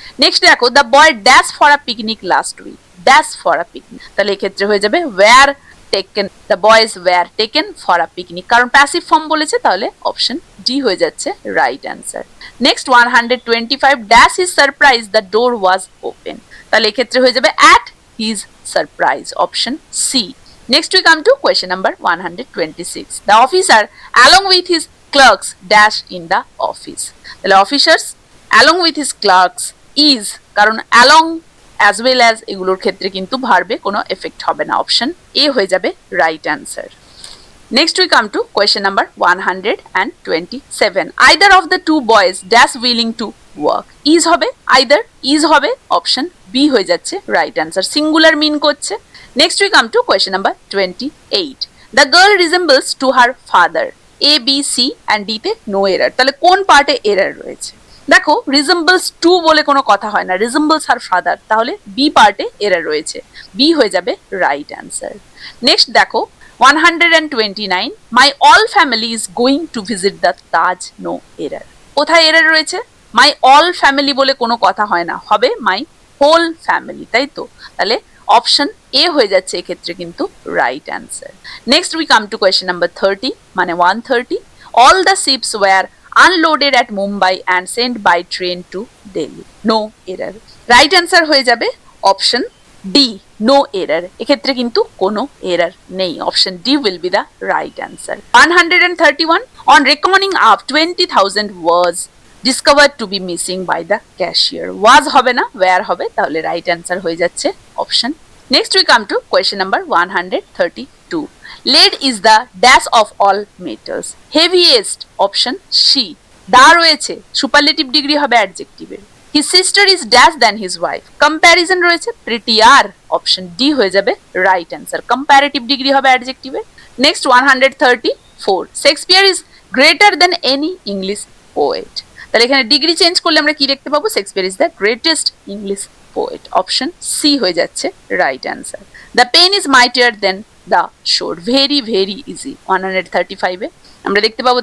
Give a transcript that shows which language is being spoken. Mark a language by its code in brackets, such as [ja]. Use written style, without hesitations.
[en] Next দেখো, the boy dash for a picnic last week. Dash for a picnic, [bn] তাহলে এক্ষেত্রে হয়ে যাবে [en] were taken, the boys were taken for a picnic, [bn] কারণ passive form বলেছে, তাহলে অপশন ডি হয়ে যাচ্ছে right answer. [en] next 125, dash his surprise the door was open, [bn] তাহলে এক্ষেত্রে হয়ে যাবে [en] at his surprise, option C. Next we come to question number 126, the officer along with his clerks dash in the office, তাহলে officers along with his clerks is, কারণ along as well as [bn] এগুলোর ক্ষেত্রে কিন্তু ভার্বে কোনো effect হবে না, option A হয়ে যাবে right answer. [en] Next we come to question number 127, either of the two boys dash willing to work, is হবে, either is হবে, [bn] অপশন বি হয়ে যাচ্ছে রাইট অ্যান্সার, সিঙ্গুলার মিন করছে। [en] Next we come to question number 28, the girl resembles to her father, A, B, C and D তে no error, [bn] তাহলে কোন পার্টে error রয়েছে? দেখো রিজেম্বলস টু বলে কোনো কথা হয় না, [en] resembles her father, [bn] তাহলে বি পার্টে এরর রয়েছে, বি হয়ে যাবে রাইট অ্যান্সার। [en] next দেখো 129, my all family is going to visit the Taj, no error, [bn] কোথায় এরর রয়েছে? মাই অল ফ্যামিলি বলে কোনো কথা হয় না, হবে [en] my whole family, [bn] তাই তো, তাহলে অপশন এ হয়ে যাচ্ছে এক্ষেত্রে কিন্তু right answer. [en] next we come to question number 30, মানে 130, all the ships were unloaded at Mumbai and sent by train to Delhi, no error, right answer হয়ে যাবে option D, no error, [bn] এক্ষেত্রে কিন্তু কোনো এরর নেই, [en] Option D will be the right answer। 131, on reckoning up 20,000 was discovered to be missing by the cashier, was হবে না, where হবে, তাহলে right answer হয়ে যাচ্ছে option. Next we come to question number 132, lead is the dash of all metals, heaviest, option C, the রয়েছে, superlative degree হবে অ্যাডজেক্টিভের, his sister is dash than his wife, [bn] comparison রয়েছে [en] prettier, option D হয়ে যাবে right answer, comparative degree হবে অ্যাডজেক্টিভের। Next 134, Shakespeare is greater than any English poet, [bn] তাহলে এখানে degree change করলে আমরা কি দেখতে পাবো? [en] Shakespeare is the greatest English poet, option C হয়ে যাচ্ছে right answer. The pen is mightier than the sword, very very easy, 135 [bn] আমরা দেখতে পাবো।